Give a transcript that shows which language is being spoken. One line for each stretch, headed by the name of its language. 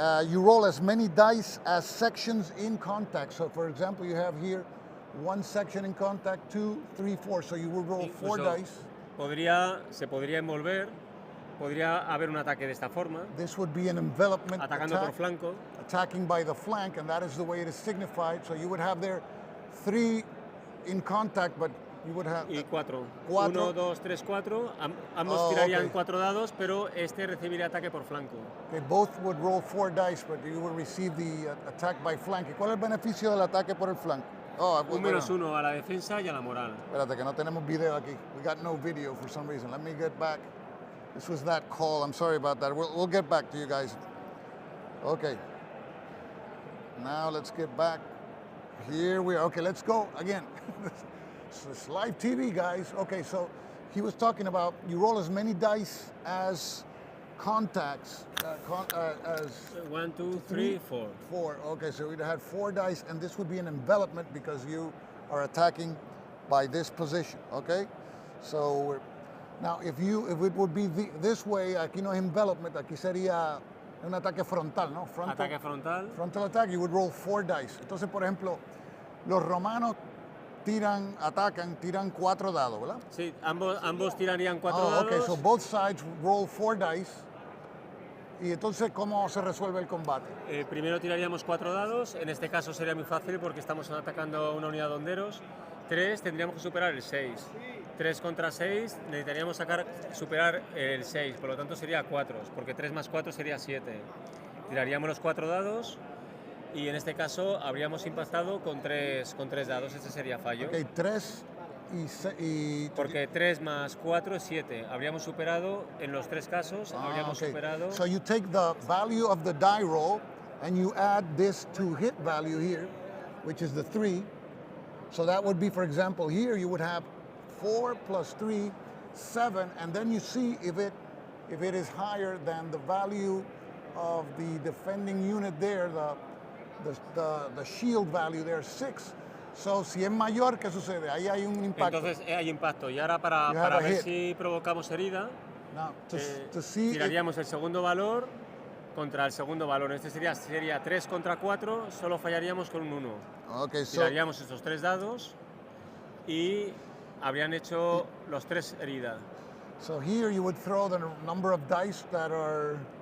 English: You roll as many dice as sections in contact. So, for example, you have here 1 section in contact, 2, 3, 4. So you will roll 4 dice.
Spanish: Se podría envolver, podría haber un ataque de esta forma.
English: This would be an envelopment
Spanish: atacando
English: attack,
Spanish: por flanco.
English: Attacking by the flank, and that is the way it is signified. So you would have there 3 in contact, but you would have...
Spanish: Y 4. 1, 2, 3, 4. Ambos tirarían 4 dados, pero este recibiría ataque por flanco.
English: Okay, both would roll 4 dice, but you will receive the attack by flank.
Spanish: ¿Y cuál es el beneficio del ataque por el flanco? Un -1 a la defensa y a la moral. Espérate, que no tenemos video aquí.
English: We got no video for some reason. Let me get back. This was that call. I'm sorry about that. We'll get back to you guys. Okay. Now let's get back. Here we are. Okay, let's go again. It's live TV, guys. Okay, so he was talking about you roll as many dice as contacts. As 1, 2, 3, 4. 4. Okay, so we'd have 4 dice, and this would be an envelopment because you are attacking by this position. Okay, so now if it would be this way,
Spanish: aquí no es envelopment, aquí sería un ataque frontal, ¿no? Ataque frontal.
English: Frontal attack, you would roll 4 dice.
Spanish: Entonces, por ejemplo, los romanos tiran 4 dados, ¿verdad? Sí, ambos tirarían 4 dados.
English: Okay, so both sides roll 4 dice.
Spanish: Y entonces, ¿cómo se resuelve el combate? Primero tiraríamos 4 dados. En este caso sería muy fácil porque estamos atacando una unidad de honderos. 3, tendríamos que superar el 6. 3 contra 6, necesitaríamos superar el 6, por lo tanto sería 4, porque 3 más 4 sería 7. Tiraríamos los 4 dados y en este caso habríamos impactado con 3 dados, ese sería fallo. Okay, 3 y... Porque 3 más 4 es 7. Habríamos superado, en los 3 casos, habríamos superado...
English: So you take the value of the die roll and you add this to hit value here, which is the 3. So that would be, for example, here you would have 4 plus 3, 7, and then you see if it is higher than the value of the defending unit there, the shield value there, 6. So,
Spanish: si es mayor, ¿qué sucede? Ahí hay un impacto. Entonces hay impacto. Y ahora para ver si provocamos herida, tiraríamos el segundo valor contra el segundo valor. Este sería 3 contra 4, solo fallaríamos con un 1.
English: Okay,
Spanish: tiraríamos esos 3 dados y habrían hecho los 3 heridas.
English: So here you would throw the number of dice that are...